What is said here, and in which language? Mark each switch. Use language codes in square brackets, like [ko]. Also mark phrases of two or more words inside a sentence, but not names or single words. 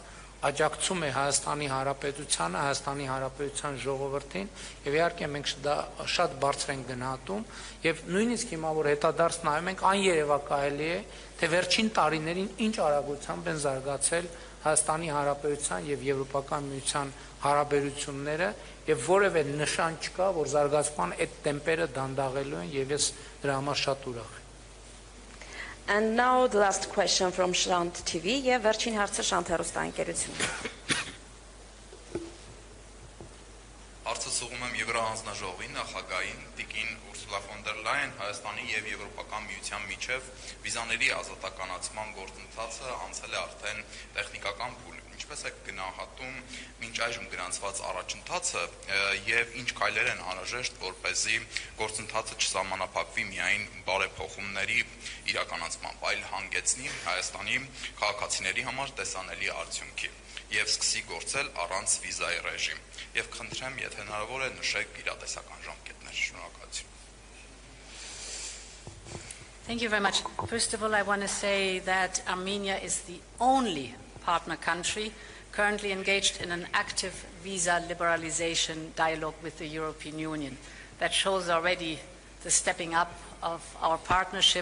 [hy] աջակցում է Հայաստանի Հանրապետությանը, Հայաստանի Հանրապետության ժողովրդին եւ իհարկե մենք դա շատ բարձր ենք գնահատում եւ նույնիսկ հիմա որ հետադարձ նայում ենք աներևակայելի է թե վերջին տարիներին ինչ արագությամբ են զարգացել Հայաստանի Հանրապետության եւ Եվրոպական միության հարաբերությունները եւ որևէ նշան չկա որ զարգացման այդ տեմպերը դանդաղելու են եւ ես դրա համար շատ ուրախ եմ [en] And now the last question from Shant TV. [hy] Եվ վերջին հարցը Shant հեռուստաընկերությունը։ Հարցը ուղղում եմ Եվրոհանձնաժողովի նախագահին Տիկին Ուրսուլա ֆոն դեր Լայան Հայաստանի եւ Եվրոպական միության միջև վիզաների ազատականացման գործընթացը անցել է արդեն տեխնիկական փուլ։ Ինչպես է գնահատում մինչ այժմ գրանցված առաջընթացը եւ ինչ քայլեր են անհրաժեշտ որպեսզի գործընթացը չսահմանափակվի միայն բարեփոխումների իրականացմամբ, այլ հանգեցնի Հայաստանի քաղաքացիների համար տեսանելի արդյունքի եւ սկսի գործել առանց վիզայի ռեժիմ։ Եվ խնդրեմ, եթե հնարավոր է, նշեք իրատեսական ժամկետներ։ Շնորհակալություն։ [en] Thank you very much. First of all, I want to say that Armenia is the only partner country currently engaged in an active visa liberalization dialogue with the European Union. That shows already the stepping up of our partnership.